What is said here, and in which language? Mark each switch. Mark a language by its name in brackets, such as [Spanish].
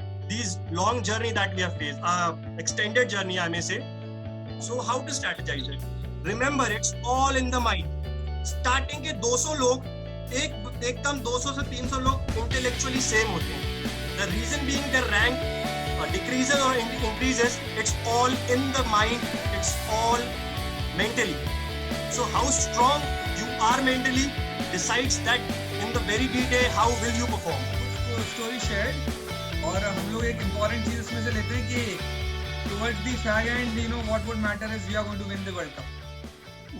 [English] These long journey that we have faced, extended journey I may say. So how to strategize it? Remember, it's all in the mind. [Hindi] Starting के 200 लोग एकदम 200 से 300 लोग intellectually same होते हैं. [English] The reason being their rank decreases or increases. It's all in the mind. It's all mentally. So how strong you are mentally decides that in the very detail how will you perform. Story share [Hindi] और हम लोग एक important चीज इसमें से लेते हैं कि [English] Towards the fag end you know what would matter is we are going to win the World Cup.